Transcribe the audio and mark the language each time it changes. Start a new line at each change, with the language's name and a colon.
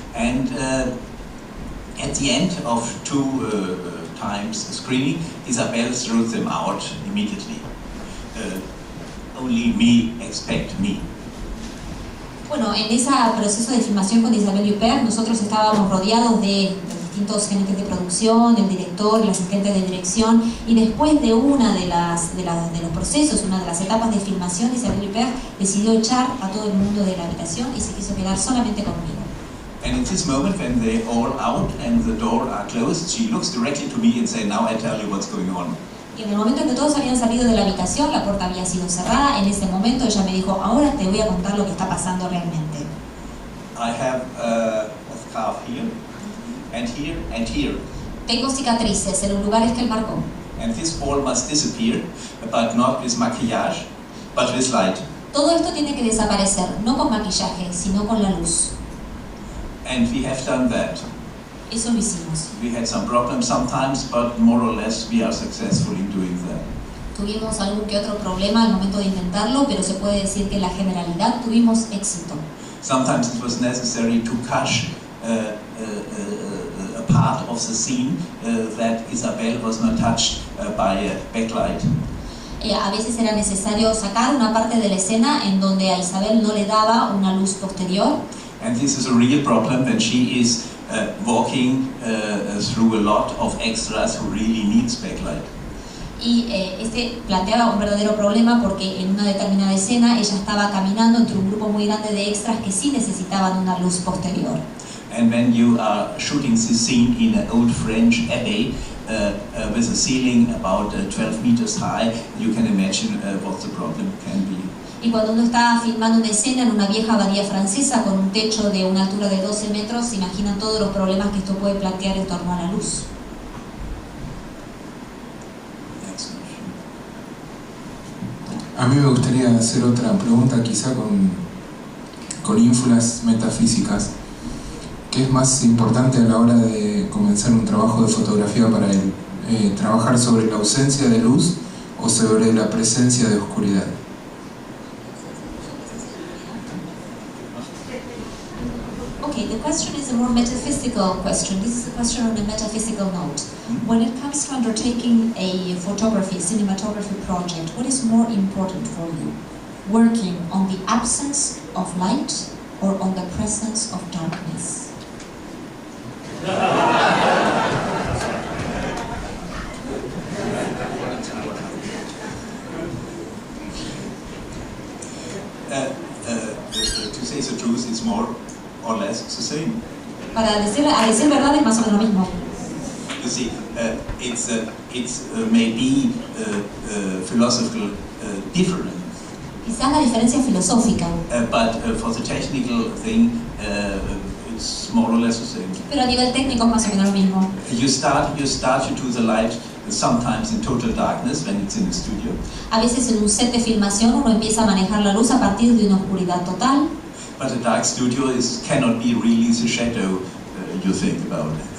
English: And at the end of two times screening, Isabelle threw them out immediately. Only me expect me.
Spanish: Bueno, en ese proceso de filmación con Isabelle Huppert, nosotros estábamos rodeados de distintos gerentes de producción, el director, el asistente de dirección, y después de una de los procesos, una de las etapas de filmación, Isabelle Huppert decidió echar a todo el mundo de la habitación y se quiso quedar solamente conmigo.
English: And in this moment, when they're all out and the door are closed, she looks directly to me and says, "Now I tell you what's going on."
Spanish: Y en el momento en que todos habían salido de la habitación, la puerta había sido cerrada, en ese momento ella me dijo, ahora te voy a contar lo que está pasando realmente.
English: I have a scarf here, and here, and here.
Spanish: Tengo cicatrices en los lugares que él marcó.
English: And this all must disappear, but not with maquillage, but with light.
Spanish: Todo esto tiene que desaparecer, no con maquillaje, sino con la luz.
English: And we have done that.
Spanish: Eso lo hicimos.
English: We had some problems sometimes, but more or less we are successful in doing that.
Spanish: Tuvimos algún que otro problema al momento de intentarlo, pero se puede decir que en la generalidad tuvimos éxito.
English: Sometimes it was necessary to cut a part of the scene that Isabelle was not touched by a backlight.
Spanish: A veces era necesario sacar una parte de la escena en donde a Isabel no le daba una luz posterior.
English: And this is a real problem when she is walking through a lot of extras who really needs backlight.
Spanish: Y este planteaba un verdadero problema porque en una determinada escena ella estaba caminando entre un grupo muy grande de extras que sí necesitaban una luz posterior.
English: And when you are shooting this scene in an old French abbey with a ceiling about 12 meters high, you can imagine what the problem can be.
Spanish: Y cuando uno está filmando una escena en una vieja abadía francesa con un techo de una altura de 12 metros, se imaginan todos los problemas que esto puede plantear en torno a la luz. A mí me gustaría hacer otra pregunta, quizá con ínfulas metafísicas. ¿Qué es más importante a la hora de comenzar un trabajo de fotografía para él? ¿Trabajar sobre la ausencia de luz o sobre la presencia de oscuridad?
English: Okay, the question is a more metaphysical question. This is a question on a metaphysical note. When it comes to undertaking a photography, cinematography project, what is more important for you? Working on the absence of light or on the presence of darkness? To say the truth, it's more or less the same.
Spanish: A decir verdad es más o menos lo mismo.
English: You see, it's maybe philosophical difference.
Spanish: Quizás la diferencia filosófica.
English: But for the technical thing, it's more or less the same.
Spanish: Pero a nivel técnico es más o menos lo mismo.
English: You start to do the light sometimes in total darkness when it's in the studio.
Spanish: A veces en un set de filmación uno empieza a manejar la luz a partir de una oscuridad total.
English: But a dark studio cannot be really the shadow you think about.